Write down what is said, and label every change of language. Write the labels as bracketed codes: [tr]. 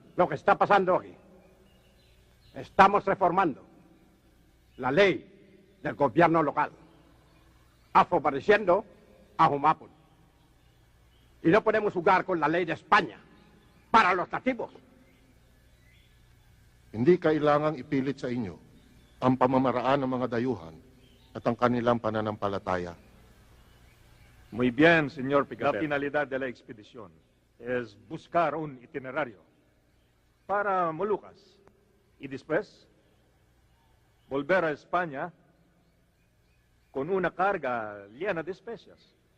[es] Lo que está pasando aquí, estamos reformando la ley del gobierno local, favoreciendo a Humabon. Y no podemos jugar con la ley de España para los nativos. [tl] Hindi kailangang ipilit sa inyo ang pamamaraan ng mga dayuhan at ang kanilang pananampalataya. [es] Muy bien, señor Picaper. La finalidad de la expedición es buscar un itinerario para Molucas y después volver a España con una carga llena de especias.